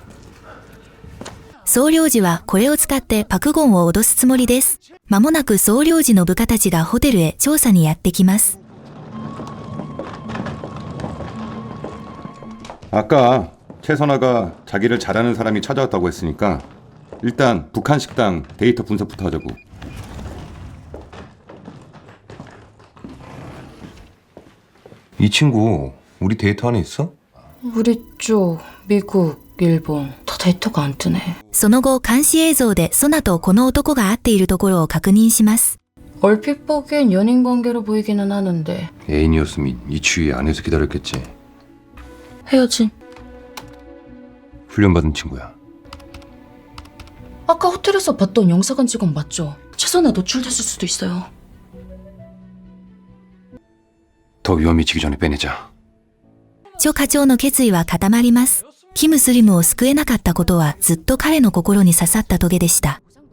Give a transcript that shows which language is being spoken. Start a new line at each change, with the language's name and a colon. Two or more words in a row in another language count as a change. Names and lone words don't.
Japanese: 総領事はこれを使ってパクゴンを脅すつもりです。まもなく総領事の部下たちがホテルへ調査にやってきます。
Korean: 아까 최선아가 자기를 잘 아는 사람이 찾아왔다고 했으니까 일단 북한 식당 데이터 분석부터 하자고. 이 친구 우리 데이터 안에 있어? 우리 쪽 미국, 일본 다 데이터가 안 뜨네.
Japanese: その後監視映像でソナとこの男が会っているところを確認します。
Korean: 얼핏 보기엔 연인 관계로 보이기는 하는데 애인이었으면 이 추위 안에서 기다렸겠지. 헤어진. 훈련받은 친구야. 아까 호텔에서 봤던 영사관 직원 맞죠? 최선화 노출됐을 수도 있어요. 더 위험해지기 전에 빼내자.
Japanese: チョ課長の決意は固まります。キム・スリムを救えなかったことはずっと彼の心に刺さったトゲでした。